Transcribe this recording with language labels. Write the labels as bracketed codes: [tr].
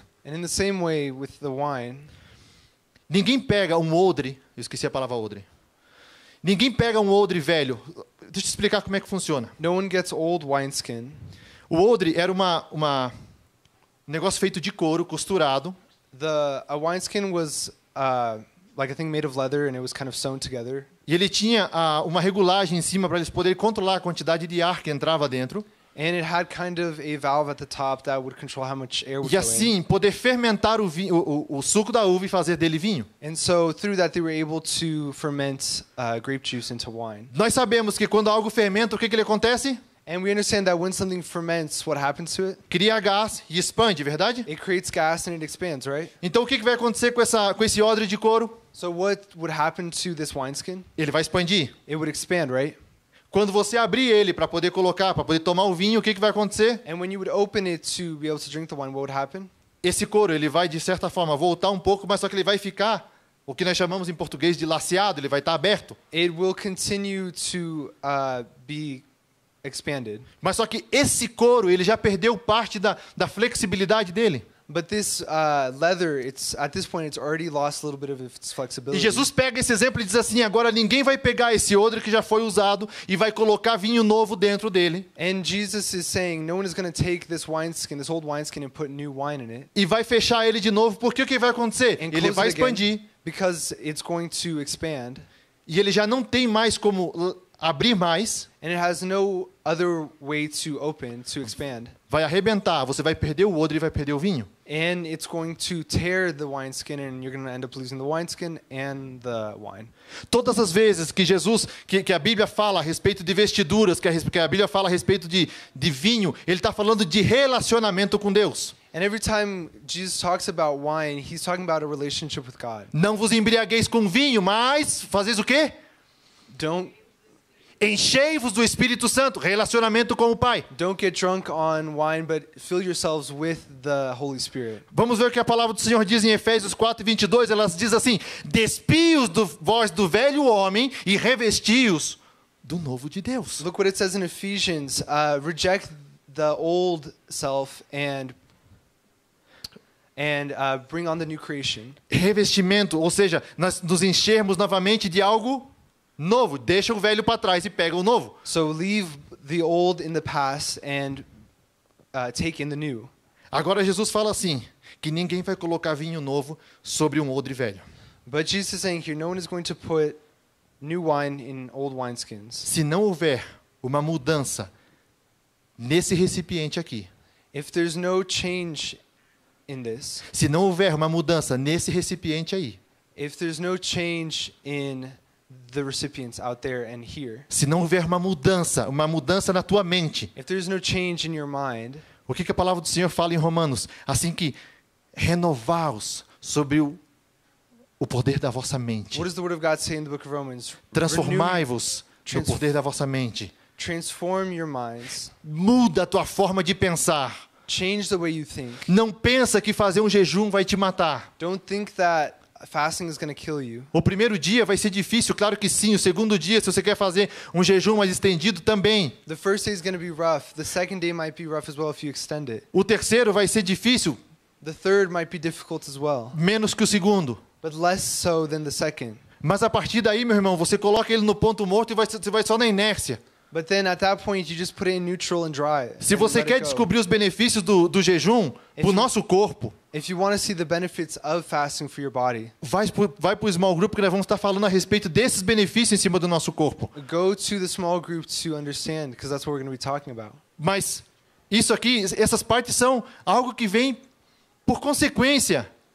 [en] And in the same way with the wine, [pt] Ninguém pega um odre, eu esqueci a palavra odre. Ninguém pega um odre velho. Deixa eu te explicar como é que funciona. [en] no one gets old wineskin. [pt] O odre era um negócio feito de couro, costurado. [en] A wineskin was like a thing made of leather and it was kind of sewn together. [pt] E ele tinha uma regulagem em cima para eles poderem controlar a quantidade de ar que entrava dentro. [en] And it had kind of a valve at the top that would control how much air would [pt] E [en] go in. [pt] assim, poder fermentar o suco da uva e fazer dele vinho. [en] And so through that they were able to ferment grape juice into wine. [pt] Nós sabemos que quando algo fermenta, o que ele acontece? [en] And we understand that when something ferments, what happens to it? [pt] Cria gás e expande, verdade? [en] It creates gas and it expands, right? [pt] Então o que vai acontecer com esse odre de couro? [en] So what would happen to this wineskin? [pt] Ele vai expandir. [en] It would expand, right? [pt] Quando você abrir ele para poder colocar, para poder tomar o vinho, o que vai acontecer? [en] And when you would open it to be able to drink the wine, what would happen? [pt] Esse couro, ele vai de certa forma voltar um pouco, mas só que ele vai ficar o que nós chamamos em português de laceado, ele vai estar aberto. [en] It will continue to be expanded. [pt] Mas só que esse couro, ele já perdeu parte da flexibilidade dele. [en] But this leather, at this point, it's already lost a little bit of its [pt] E [en] flexibility. [pt] Jesus pega esse exemplo e diz assim, agora ninguém vai pegar esse odre que já foi usado e vai colocar vinho novo dentro dele. [en] And Jesus is saying, no one is going to take this wineskin, this old wineskin, and put new wine in it. [pt] E vai fechar ele de novo, porque o que vai acontecer? [en] And [pt] Ele [en] close [pt] vai [en] it again, [pt] expandir [en] because it's going to expand. [pt] e ele já não tem mais como abrir mais, [en] and it has no other way to open, to expand. [pt] vai arrebentar, você vai perder o odre e vai perder o vinho. [en] And it's going to tear the wineskin, and you're going to end up losing the wineskin and the wine. [pt] Todas as vezes que Jesus, que a Bíblia fala a respeito de vestiduras, que a Bíblia fala a respeito de vinho, ele está falando de relacionamento com Deus. [en] And every time Jesus talks about wine, he's talking about a relationship with God. [pt] Não vos embriagueis com vinho, mas fazeis o quê? [en] Don't [pt] Enchei-vos do Espírito Santo, relacionamento com o Pai. [en] get drunk on wine, but fill yourselves with the Holy Spirit. [pt] Vamos ver o que a palavra do Senhor diz em Efésios 4:22. Ela diz assim: despios vós do velho homem e revesti-os do novo de Deus. [en] Look what it says in Ephesians. Reject the old self and bring on the new creation. [pt] Revestimento, ou seja, nós nos enchermos novamente de algo novo. Deixa o velho para trás e pega o novo. [en] So leave the old in the past and take in the new. [pt] Agora Jesus fala assim, que ninguém vai colocar vinho novo sobre um odre velho. [en] But Jesus is saying here, no one is going to put new wine in old wineskins. [pt] Se não houver uma mudança nesse recipiente aqui, [en] If there's no change in this, [pt] se não houver uma mudança nesse recipiente aí, [en] if there's no change in the recipients out there and here, [pt] se não houver uma mudança na tua mente, [en] if there's no change in your mind, [pt] o que a palavra do Senhor fala em Romanos? Assim que renovaos sobre o poder da vossa mente. [en] what does the Word of God say in the book of Romans? [pt] Transformai-vos no poder da vossa mente. [en] Transform your minds. [pt] Muda a tua forma de pensar. [en] Change the way you think. [pt] Não pensa que fazer um jejum vai te matar. [en] Don't think that fasting is going to kill you. [pt] O primeiro dia vai ser difícil, claro que sim. O segundo dia, se você quer fazer um jejum mais estendido, também. [en] The first day is going to be rough. The second day might be rough as well if you extend it. [pt] O terceiro vai ser difícil, [en] The third might be difficult as well, [pt] menos que o segundo. [en] but less so than the second. [pt] Mas a partir daí, meu irmão, você coloca ele no ponto morto e você vai só na inércia. [en] But then at that point, you just put it in neutral and dry. [pt] Se [en] and [pt] você [en] let [pt] quer [en] it go. [pt] descobrir os benefícios do jejum para o nosso corpo, [en] If you want to see the benefits of fasting for your body, [pt] vai para o [en] small group [pt] que nós vamos estar falando a respeito desses benefícios em cima do nosso corpo. [en] go to the small group to understand, because that's what we're going to be talking about. [pt] Mas isso aqui, essas partes são algo que vem por consequência.